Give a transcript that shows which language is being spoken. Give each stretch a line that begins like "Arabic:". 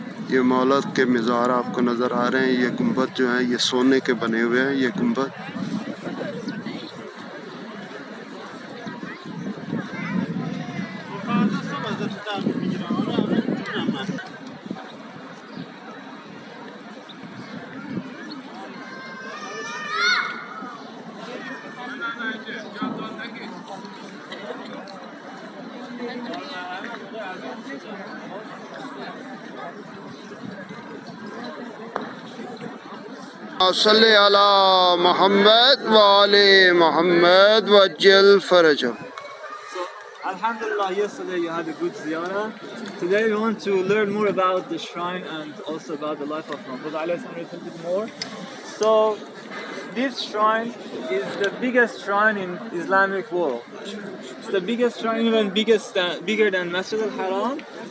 Hindi: ये मौला के मज़ार आपको नज़र आ रहे हैं। ये गुंबद जो है ये सोने के बने हुए हैं। ये गुंबद
Arabic: सल्ले अला मोहम्मद व आले मोहम्मद वज्जल फरजह।
English: So, Alhamdulillah, yesterday you had a good ziyarah. Today we want to learn more about the shrine and also about the life of Imam Raza a little bit more. So, this shrine is the biggest shrine in Islamic world. It's the biggest shrine, even bigger than Masjid al-Haram.